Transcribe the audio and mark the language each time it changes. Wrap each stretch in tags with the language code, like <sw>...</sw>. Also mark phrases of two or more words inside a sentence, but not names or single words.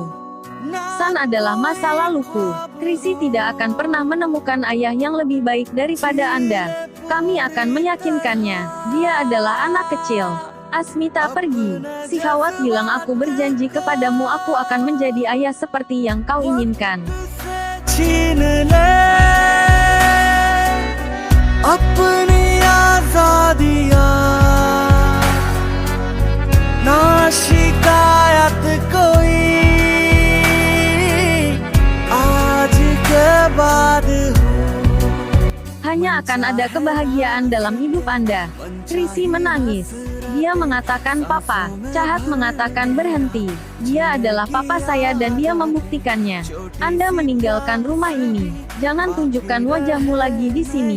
<id>San adalah masa laluku. Krisi tidak akan pernah menemukan ayah yang lebih baik daripada Anda. Kami akan meyakinkannya. Dia adalah anak kecil. Asmita pergi. Sihawat bilang aku berjanji kepadamu aku akan menjadi ayah seperti yang kau inginkan.</id> <hi>अपनी आजादियां ना शिकायत कोई आज के बाद हो.</hi> <id>Hanya akan ada kebahagiaan dalam hidup Anda. Krisi menangis. Dia mengatakan papa. Cahat mengatakan berhenti. Dia adalah papa saya dan dia membuktikannya. Anda meninggalkan rumah ini. Jangan tunjukkan wajahmu lagi di sini.</id>